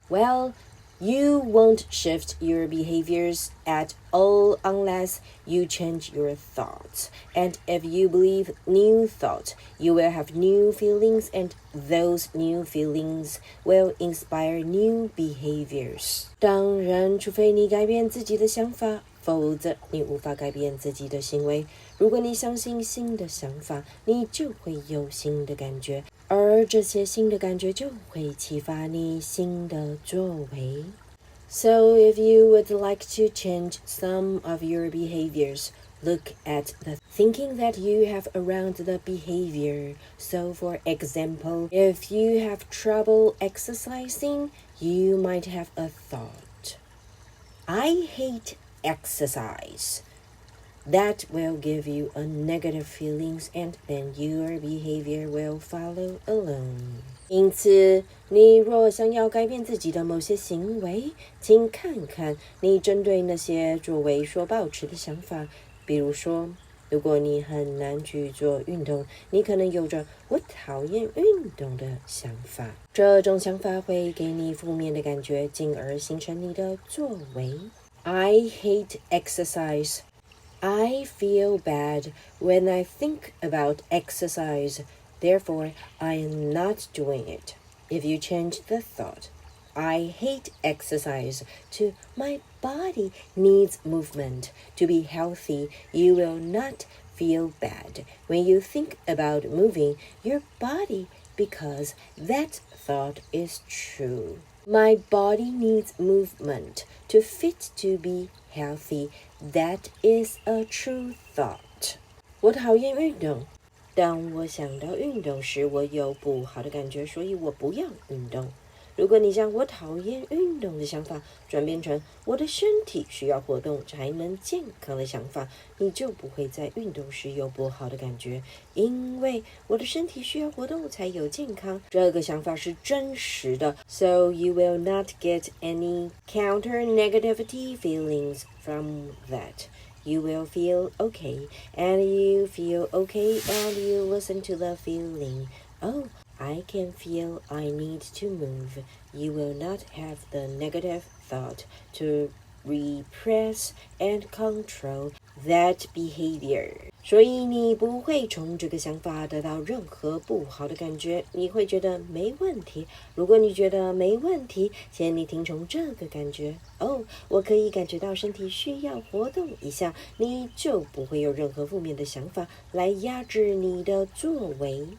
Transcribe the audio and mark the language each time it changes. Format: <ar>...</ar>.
<en>Well, you won't shift your behaviors at all unless you change your thoughts. And if you believe new thought, you will have new feelings, and those new feelings will inspire new behaviors.</en> <zh>当然，除非你改变自己的想法，否则你无法改变自己的行为。如果你相信新的想法，你就会有新的感觉，而这些新的感觉就会启发你新的作为。</zh> <en>So if you would like to change some of your behaviors, look at the thinking that you have around the behavior. So for example, if you have trouble exercising, you might have a thought, I hate exercise. That will give you a negative feelings, and then your behavior will follow along.</en> <zh>因此，你若想要改变自己的某些行为，请看看你针对那些作为所保持的想法。比如说，如果你很难去做运动，你可能有着我讨厌运动的想法。这种想法会给你负面的感觉，进而形成你的作为。</zh> <en>I hate exercise. I feel bad when I think about exercise. Therefore, I am not doing it. If you change the thought, I hate exercise, to my body needs movement. To be healthy, you will not feel bad when you think about moving your body, because that thought is true. My body needs movement to fit to be healthy. That is a true thought.</en> <zh>我讨厌运动。当我想到运动时，我有不好的感觉，所以我不要运动。如果你将我讨厌运动的想法转变成我的身体需要活动才能健康的想法，你就不会在运动时有不好的感觉，因为我的身体需要活动才有健康。这个想法是真实的。</zh> <en>So you will not get any counter negativity feelings from that. You will feel okay, and you feel okay, and you listen to the feeling. Oh, I can feel I need to move. You will not have the negative thought to repress and control that behavior.</en> <zh>所以你不会从这个想法得到任何不好的感觉，你会觉得没问题。如果你觉得没问题，请你听从这个感觉。我可以感觉到身体需要活动一下，你就不会有任何负面的想法来压制你的作为。</zh>